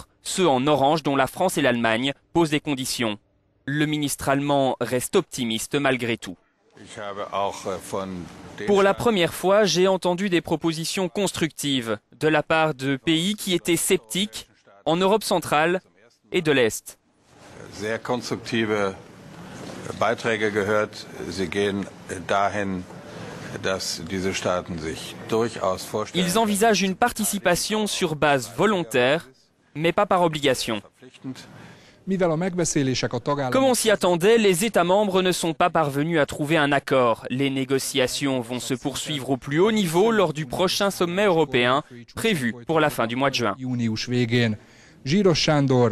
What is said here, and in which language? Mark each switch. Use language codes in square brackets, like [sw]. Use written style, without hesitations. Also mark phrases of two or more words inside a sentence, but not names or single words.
[fr] Ceux en orange, dont la France et l'Allemagne, posent des conditions. Le ministre allemand reste optimiste malgré tout. Pour la première fois, j'ai entendu des propositions constructives de la part de pays qui étaient sceptiques en Europe centrale et de l'Est. [de] Beiträge gehört. Sie gehen dahin, dass diese Staaten sich durchaus vorstellen. [fr] Ils envisagent une participation sur base volontaire, mais pas par obligation. Comme on s'y attendait, les États membres ne sont pas parvenus à trouver un accord. Les négociations vont se poursuivre au plus haut niveau lors du prochain sommet européen, prévu pour la fin du mois de juin.